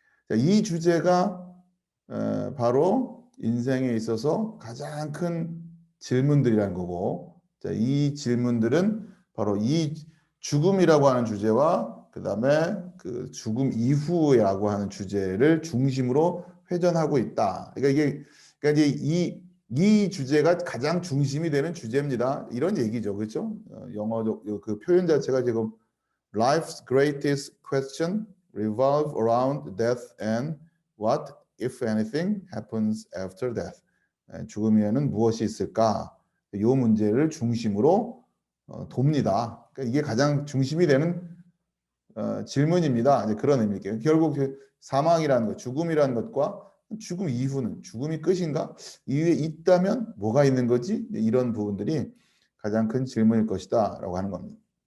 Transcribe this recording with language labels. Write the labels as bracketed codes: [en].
[ko] 이 주제가 바로 인생에 있어서 가장 큰 질문들이라는 거고 이 질문들은 바로 이 죽음이라고 하는 주제와 그 다음에 그 죽음 이후라고 하는 주제를 중심으로 회전하고 있다. 그러니까 이제 이 주제가 가장 중심이 되는 주제입니다. 이런 얘기죠, 그렇죠? 영어적 그 표현 자체가 지금 [en] Life's greatest question revolve around death and what, if anything, happens after death. [ko] 죽음에는 무엇이 있을까? 이 문제를 중심으로 돕니다. 그러니까 이게 가장 중심이 되는 질문입니다. 이제 그런 의미일게요. 결국 사망이라는 것, 죽음이라는 것과 죽음 이후는 죽음이 끝인가? 이후에 있다면 뭐가 있는 거지? 이런 부분들이 가장 큰 질문일 것이다라고 하는 겁니다.